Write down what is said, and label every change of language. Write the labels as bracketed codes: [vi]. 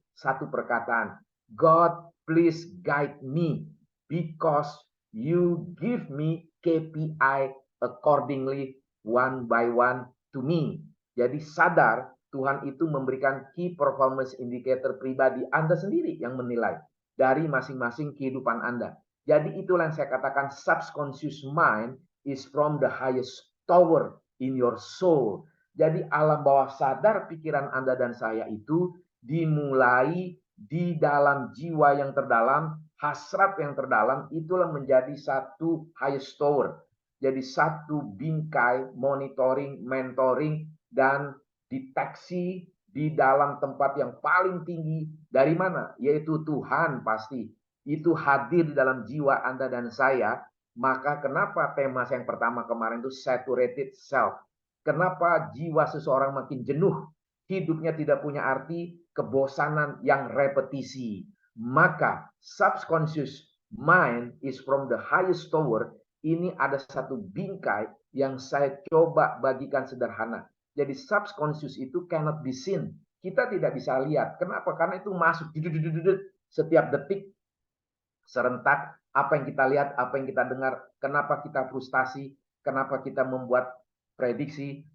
[id] Satu perkataan, [en] God please guide me because you give me KPI accordingly one by one to me. [id] Jadi sadar Tuhan itu memberikan key performance indicator pribadi Anda sendiri yang menilai dari masing-masing kehidupan Anda. Jadi itulah yang saya katakan [en] subconscious mind is from the highest tower in your soul. [id] Jadi alam bawah sadar pikiran Anda dan saya itu dimulai di dalam jiwa yang terdalam, hasrat yang terdalam, itulah menjadi satu highest tower. Jadi satu bingkai monitoring, mentoring, dan deteksi di dalam tempat yang paling tinggi. Dari mana? Yaitu Tuhan pasti. Itu hadir di dalam jiwa Anda dan saya. Maka kenapa tema yang pertama kemarin itu saturated self? Kenapa jiwa seseorang makin jenuh? Hidupnya tidak punya arti, kebosanan yang repetisi. [en] Maka subconscious mind is from the highest tower. [id] Ini ada satu bingkai yang saya coba bagikan sederhana. Jadi subconscious itu [en] cannot be seen. [id] Kita tidak bisa lihat. Kenapa? Karena itu masuk setiap detik serentak. Apa yang kita lihat, apa yang kita dengar. Kenapa kita frustasi? Kenapa kita membuat prediksi?